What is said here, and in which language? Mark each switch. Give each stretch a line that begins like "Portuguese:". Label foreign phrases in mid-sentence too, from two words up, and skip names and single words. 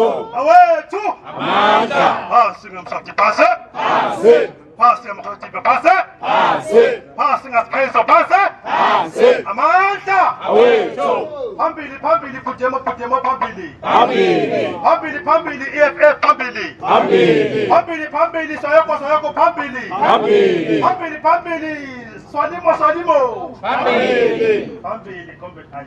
Swati: Awethu! Amanda! Phansi ngamsati phase! Phase! Phasi ngamsati phase! Phase! Phasi ngasikhezo phase! Phase! Amanda! Awethu! Phambili phambili Budemo phambili! Phambili! Phambili phambili EFF phambili! Phambili! Phambili phambili Soyoko phambili! Phambili! Phambili phambili Swalimo! Phambili! Phambili comrade Ali.